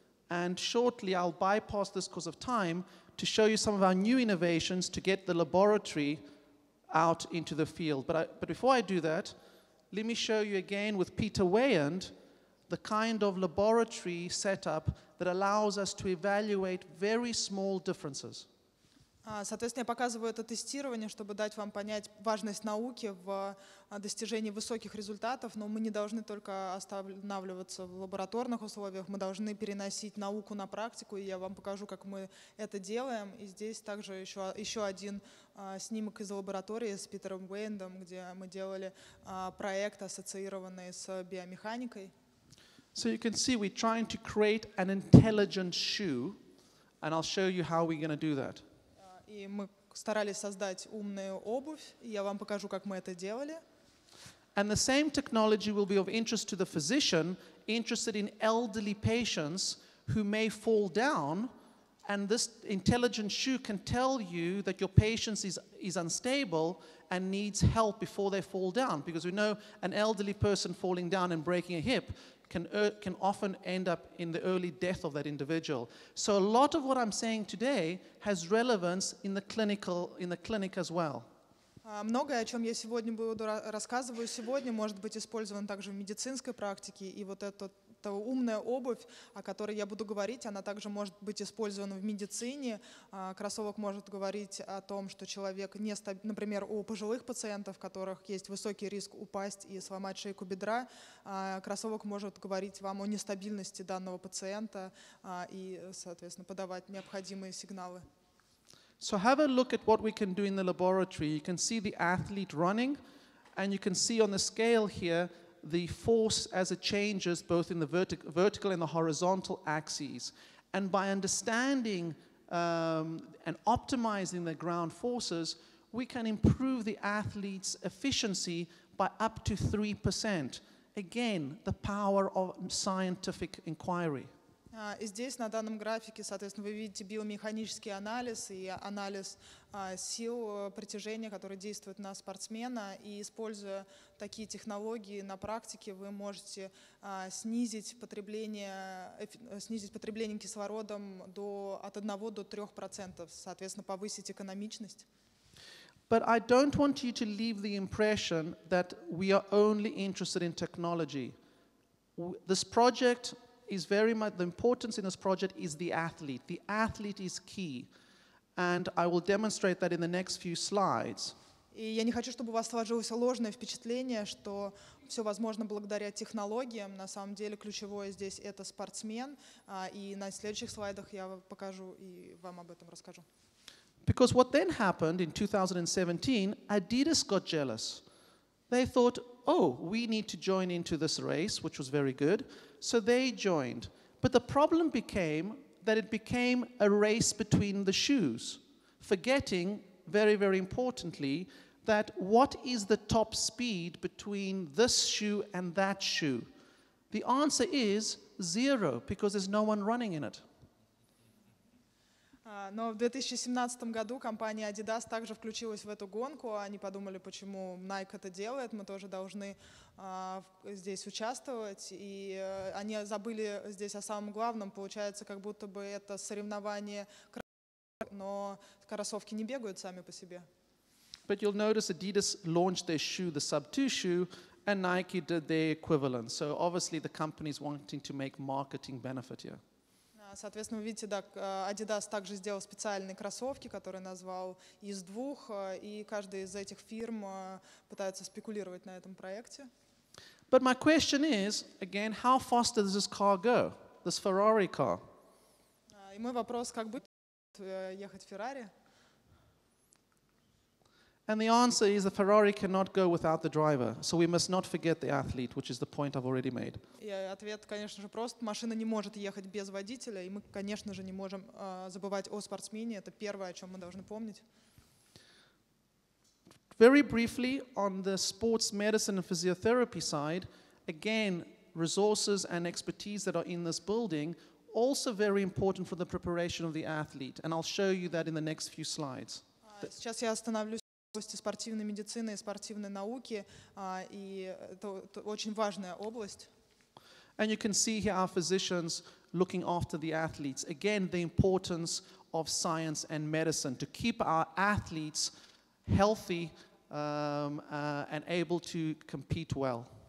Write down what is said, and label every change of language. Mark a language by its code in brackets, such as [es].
[en] And shortly, I'll bypass this because of time to show you some of our new innovations to get the laboratory out into the field. But before I do that, let me show you again with Peter Weyand the kind of laboratory setup that allows us to evaluate very small differences. [ru] Соответственно, я показываю это тестирование, чтобы дать вам понять важность науки в достижении высоких результатов, но мы не должны только останавливаться в лабораторных условиях, мы должны переносить науку на практику, и я вам покажу, как мы это делаем. И здесь также еще один снимок из лаборатории с Питером Уэйндом, где мы делали проект, ассоциированный с биомеханикой. [en] So you can see we're trying to create an intelligent shoe, and I'll show you how we're going to do that. [ru] И мы старались создать умную обувь, и я вам покажу, как мы это делали. [en] And the same technology will be of interest to the physician interested in elderly patients who may fall down, and this intelligent shoe can tell you that your patient is unstable and needs help before they fall down, because we know an elderly person falling down and breaking a hip can often end up in the early death of that individual. So a lot of what I'm saying today has relevance in the clinic as well. [ru] Многое, о чем я сегодня рассказываю сегодня, может быть использовано также в медицинской практике, и вот эта умная обувь, о которой я буду говорить, она также может быть использована в медицине. Кроссовок может говорить о том, что человек, например, у пожилых пациентов, у которых есть высокий риск упасть и сломать шейку бедра, кроссовок может говорить вам о нестабильности данного пациента и, соответственно, подавать необходимые сигналы. [en] So have a look at what we can do in the laboratory. You can see the athlete running, and you can see on the scale here the force as it changes both in the vertical and the horizontal axes. And by understanding and optimizing the ground forces, we can improve the athlete's efficiency by up to 3%. Again, the power of scientific inquiry. [ru] И здесь на данном графике, соответственно, вы видите биомеханический анализ и анализ сил притяжения, которые действуют на спортсмена. И используя такие технологии на практике, вы можете снизить потребление кислородом от 1 до 3%, соответственно, повысить экономичность. [en] But I don't want you to leave the impression that we are only interested in technology. This project is very much, the importance in this project is the athlete. The athlete is key. And I will demonstrate that in the next few slides. [ru] И я не хочу, чтобы у вас сложилось ложное впечатление, что все возможно благодаря технологиям. На самом деле ключевое здесь это спортсмен. И на следующих слайдах я покажу и вам об этом расскажу. [en] Because what then happened in 2017, Adidas got jealous. They thought, oh, we need to join into this race, which was very good. So they joined. But the problem became that it became a race between the shoes, forgetting, very, very importantly, that what is the top speed between this shoe and that shoe? The answer is 0, because there's no one running in it. [ru] Но в 2017 году компания Adidas также включилась в эту гонку. Они подумали, почему Nike это делает, мы тоже должны здесь участвовать. И они забыли здесь о самом главном. Получается, как будто бы это соревнование, но кроссовки не бегают сами по себе. [en] But you'll notice Adidas launched their shoe, the Sub 2 shoe, and Nike did their equivalent. So obviously the company's wanting to make marketing benefit here. [ru] Соответственно, вы видите, да, Adidas также сделал специальные кроссовки, которые назвал из двух, и каждая из этих фирм пытается спекулировать на этом проекте. [en] But my question is, again, how fast does this car go, this Ferrari car? [ru] И мой вопрос, как будет ехать Феррари? [en] And the answer is the Ferrari cannot go without the driver. So we must not forget the athlete, which is the point I've already made. [ru] И ответ, конечно же, прост. Машина не может ехать без водителя, и мы, конечно же, не можем забывать о спортсмене. Это первое, о чем мы должны помнить. [en] Very briefly, on the sports medicine and physiotherapy side, again, resources and expertise that are in this building also very important for the preparation of the athlete, and I'll show you that in the next few slides. [ru] Сейчас я остановлюсь в области спортивной медицины и спортивной науки, и это очень важная область. [en] And you can see here our physicians looking after the athletes. Again, the importance of science and medicine to keep our athletes healthy and able to compete well.